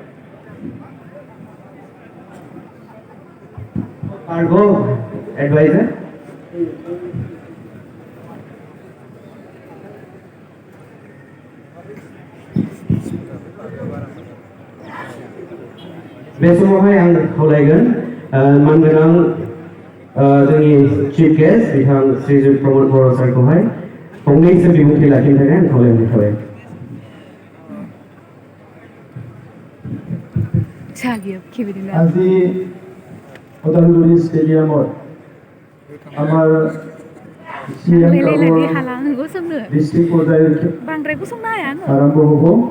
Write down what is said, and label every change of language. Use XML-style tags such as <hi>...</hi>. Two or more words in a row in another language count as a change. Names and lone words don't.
<en>cargo advisor</en> <brx>बे समावहाय आं खावलायगोन मानगोनां जोंनि</brx> <en>chief guest</en> <brx>बिथां श्रीजुत प्रमद बर' सारखौहाय फंनैसो बिबुंथि लाखिनो थाखाय आं खावलायनाय थाबाय।</brx> <as>আজি ওদালগুৰি ষ্টেডিয়ামত আমাৰ চিএম কাপৰ ডিষ্ট্ৰিক্ট পৰ্যায়ৰ আৰম্ভ হ'ব।</as>